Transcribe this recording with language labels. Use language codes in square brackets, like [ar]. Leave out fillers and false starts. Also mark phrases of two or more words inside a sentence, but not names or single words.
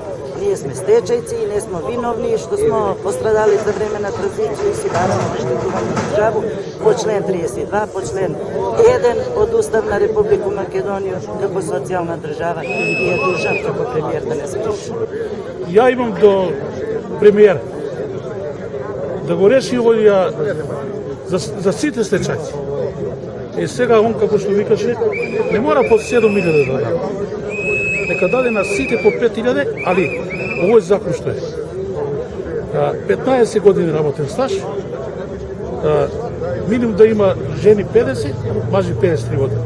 [mk] Није смо стечајци и не смо виновни што смо пострадали за време на транзицију и си нормално да штитуваме државу по член 32, по член 1 од Уставна Републику Македонију како социјална држава и је должан како премиер да не скриши. Јас имам до премиерот да го реши овој за сите стечајци. Сега он, како што ви каже, не мора по 7.000 да даде. Нека даде на сите по 5.000, али овој закон што е 15 години работен стаж, минимум да има жени 50, мажи 53 години.